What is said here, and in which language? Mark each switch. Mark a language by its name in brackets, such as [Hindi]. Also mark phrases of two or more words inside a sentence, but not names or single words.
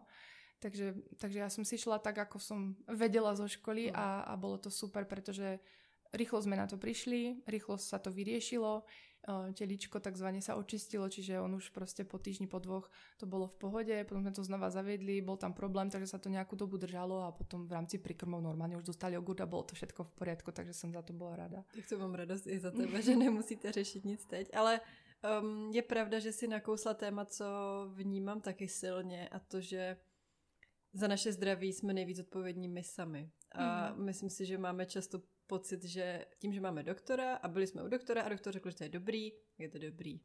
[Slovak] Takže ja som si šla tak, ako som vedela zo školy a bolo to super, pretože rýchlo sme na to prišli, rýchlo sa to vyriešilo, teličko takzvané sa očistilo, čiže on už proste po týždni, po 2 to bolo v pohode, potom sme to znova zaviedli, bol tam problém, takže sa to nejakú dobu držalo a potom v rámci príkrmov normálne už dostali jogurt a bolo to všetko v poriadku, takže som za to bola rada. [Czech] Tak to mám radosť i za tebe, že nemusíte řešit nic teď, ale je pravda, že si nakousla téma, co vnímám taky silně a to, že za naše zdraví jsme nejvíc odpovědní my sami. A myslím si, že máme často pocit, že tím, že máme doktora a byli jsme u doktora a doktor řekl, že to je dobrý, je to dobrý.